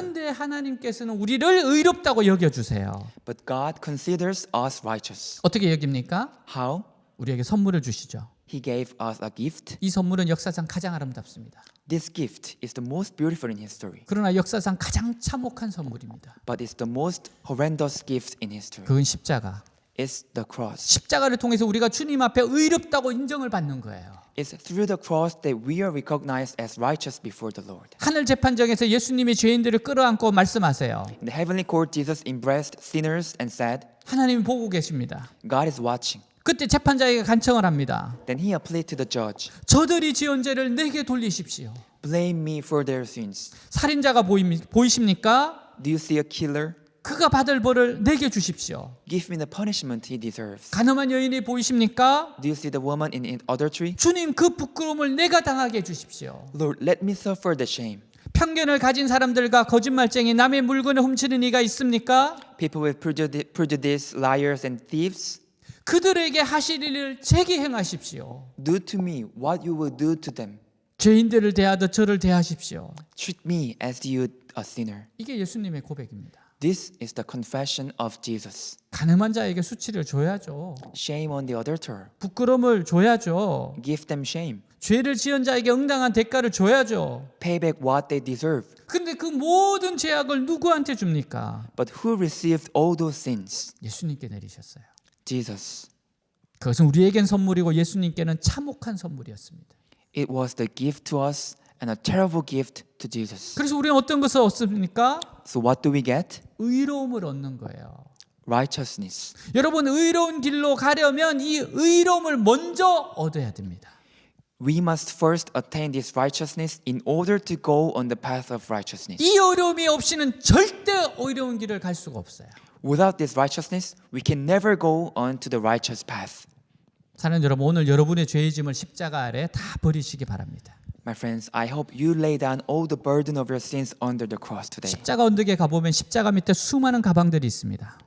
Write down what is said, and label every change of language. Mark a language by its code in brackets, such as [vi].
[ko] 그런데 하나님께서는 우리를 의롭다고 여겨주세요. [en] But God considers us righteous. [ko] 어떻게 여깁니까? [en] How? [ko] 우리에게 선물을 주시죠. [en] He gave us a gift. [ko] 이 선물은 역사상 가장 아름답습니다. [en] This gift is the most beautiful in history. [ko] 그러나 역사상 가장 참혹한 선물입니다. [en] But it's the most horrendous gift in history. [ko] 그건 십자가. [en] It's the cross. [ko] 십자가를 통해서 우리가 주님 앞에 의롭다고 인정을 받는 거예요. [en] It's through the cross that we are recognized as righteous before the Lord. [ko] 하늘 재판정에서 예수님이 죄인들을 끌어안고 말씀하세요. [en] In the heavenly court, Jesus embraced sinners and said, [ko] 하나님이 보고 계십니다. [en] God is watching. [ko] 그때 재판자에게 간청을 합니다. [en] Then he appealed to the judge. [ko] 저들이 지은 죄를 내게 돌리십시오. [en] Blame me for their sins. [ko] 살인자가 보이십니까? [en] Do you see a killer? [ko] 그가 받을 벌을 내게 주십시오. [en] Give me the punishment he deserves. [ko] 가늠한 여인이 보이십니까? [en] Do you see the woman in adultery? [ko] 주님 그 부끄러움을 내가 당하게 해주십시오. [en] Lord, let me suffer the shame. [ko] 편견을 가진 사람들과 거짓말쟁이 남의 물건을 훔치는 이가 있습니까? [en] People with prejudice, liars and thieves, [ko] 그들에게 하실 일을 제게 행하십시오. [en] do to me what you will do to them. [ko] 죄인들을 대하듯 저를 대하십시오. [en] Treat me as you a sinner. [ko] 이게 예수님의 고백입니다. [en] This is the confession of Jesus. [ko] 가늠한 자에게 수치를 줘야죠. [en] Shame on the adulterer. [ko] 부끄러움을 줘야죠. [en] Give them shame. [ko] 죄를 지은 자에게 응당한 대가를 줘야죠. [en] Pay back what they deserve. [ko] 근데 그 모든 죄악을 누구한테 줍니까? [en] But who received all those sins? [ko] 예수님께 내리셨어요. [en] Jesus. [ko] 그것은 우리에겐 선물이고 예수님께는 참혹한 선물이었습니다. [en] It was the gift to us and a terrible gift to Jesus. [ko] 그래서 우리는 어떤 것을 얻습니까? [en] So what do we get? [ko] 의로움을 얻는 거예요. [en] Righteousness. [ko] 여러분 의로운 길로 가려면 이 의로움을 먼저 얻어야 됩니다. [en] We must first attain this righteousness in order to go on the path of righteousness. [ko] 이 어려움이 없이는 절대 의로운 길을 갈 수가 없어요. [en] Without this righteousness, we can never go on to the righteous path. [ko] 사랑하는 여러분, 오늘 여러분의 죄의 짐을 십자가 아래 다 버리시기 바랍니다. [en] My friends, I hope you lay down all the burden of your sins under the cross today. [ko] 십자가 언덕에 가보면 십자가 밑에 수많은 가방들이 있습니다.